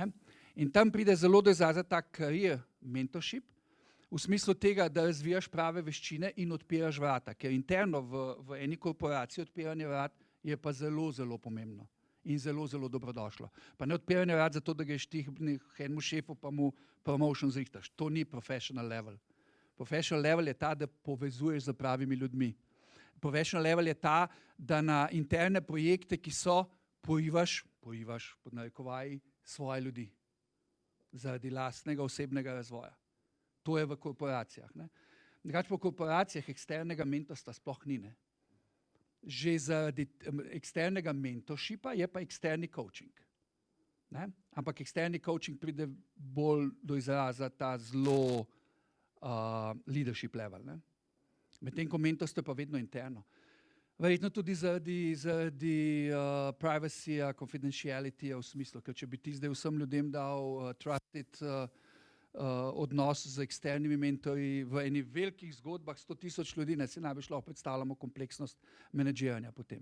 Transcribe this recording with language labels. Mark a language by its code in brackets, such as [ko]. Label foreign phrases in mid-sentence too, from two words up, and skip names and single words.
[sl] In tam pride zelo do izraza ta [en] career mentorship, [sl] v smislu tega, da razvijaš prave veščine in odpiraš vrata, ker interno v eni korporaciji odpiranje vrat je pa zelo, zelo pomembno in zelo, zelo dobrodošlo. Pa ne odpiranje vrat zato, da greš ti enemu šefu pa mu promotion zrihtaš. To ni [en] professional level. Professional level [sl] je ta, da povezuješ z pravimi ljudmi. [en] Professional level [sl] je ta, da na interne projekte, ki so, pojivaš pod narekovaji svoje ljudi. Zaradi lastnega osebnega razvoja. To je v korporacijah. Drugače po korporacijah eksternega mentorstva sploh ni. Ne? Že zaradi eksternega mentorshipa je pa eksterni coaching. Ne? Ampak eksterni coaching pride bolj do izraza ta zelo [en] leadership level. [sl] Ne? Medtem ko mentorstvo je pa vedno interno. Verjetno tudi zaradi [en] privacy, confidentiality [sl] v smislu, ker če bi ti zdaj vsem ljudem dal trusted odnos z eksternimi mentorji v eni velikih zgodbah 100,000 ljudi, ne si najbolj lahko predstavljamo kompleksnost menedžiranja potem.